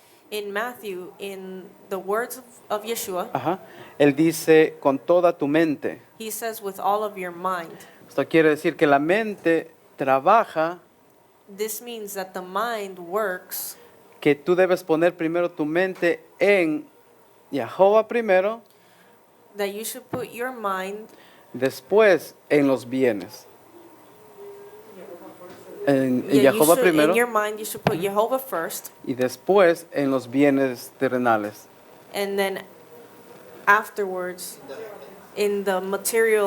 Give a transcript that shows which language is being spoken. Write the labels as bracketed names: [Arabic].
[English] In Matthew, in the words of Yeshua, [Spanish] ajá, él dice con toda tu mente. [English] he says with all of your mind. [Spanish] Esto quiere decir que la mente trabaja, [English] This means that the mind works, [Spanish] que tú debes poner primero tu mente en Jehová primero, [English] that you should put your mind [Spanish] después en los bienes. En [English] yeah, you [Spanish] Jehová [English] should, [Spanish] primero [English] in your mind you should put Jehovah first, [Spanish] y después en los bienes terrenales. [English] and then afterwards in the material